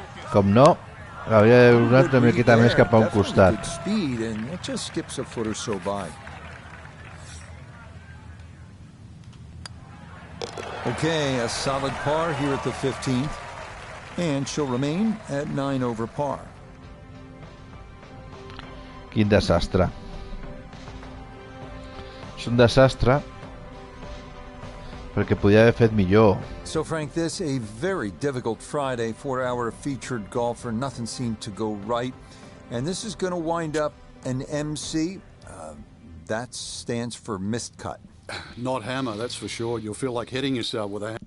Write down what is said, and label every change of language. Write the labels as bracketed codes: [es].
[ca] Com no, hauria donat una miqueta més cap a un costat. [en] Speed and it just skips a foot or so by. Okay, a solid par here at the 15th, and she'll remain at 9 over par. [ca] Quin desastre. És un desastre perquè podia haver fet millor. [en] So, Frank, this a very difficult Friday for our featured golfer. Nothing seemed to go right. And this is going to wind up an MC. That stands for missed cut. Not hammer, that's for sure. You'll feel like hitting yourself with a hammer.